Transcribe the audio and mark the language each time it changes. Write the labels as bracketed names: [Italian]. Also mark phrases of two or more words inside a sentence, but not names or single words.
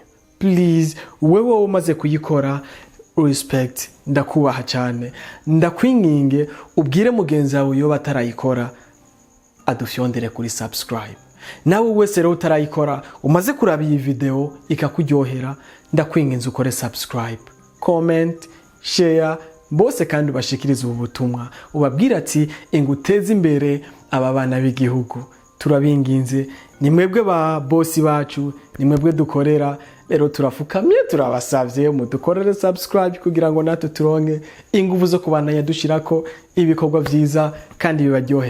[Rundi] Please, wewe umaze kuyikora, respect, ndakubaha cyane. Ndakwinginge ubwire mugenzi wawe yo batarayikora adufyondere kuri subscribe. Nawe wese rero utarayikora, umaze kuraba iyi video ikakuryohera, ndakwinginze ukore subscribe, comment, share, bose kandi bashikirize ubu butumwa, ubabwira ati inguteze imbere aba bana b'igihugu. Turabinginze, ni mwebwe ba boss bacu, ni mwebwe dukorera. Rero turafukamye turabasavye mudukorere subscribe kugira ngo natwe turonke ingufu zo kubandanya dushirako ibikorwa vyiza kandi bibaryohera.